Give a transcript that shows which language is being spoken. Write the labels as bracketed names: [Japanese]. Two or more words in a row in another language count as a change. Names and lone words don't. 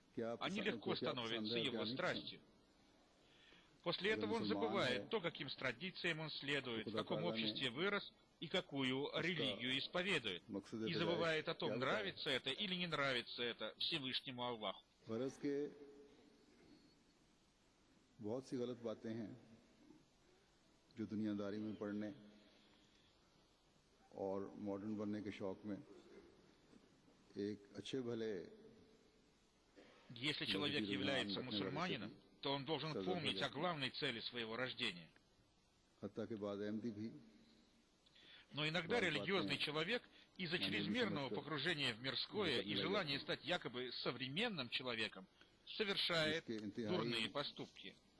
[Russian] Они легко становятся его страстью. После этого он забывает то, каким традициям он следует, в каком обществе вырос и какую религию исповедует. И забывает о том, нравится это или не нравится это Всевышнему Аллаху. [Urdu] اور ماڈرن بننے کے شوق میں ایک اچھے بھلے [Russian] Если человек является мусульманином, то он должен помнить о главной цели своего рождения. Но иногда религиозный человек из-за чрезмерного погружения в мирское и желания стать якобы современным человеком совершает дурные поступки.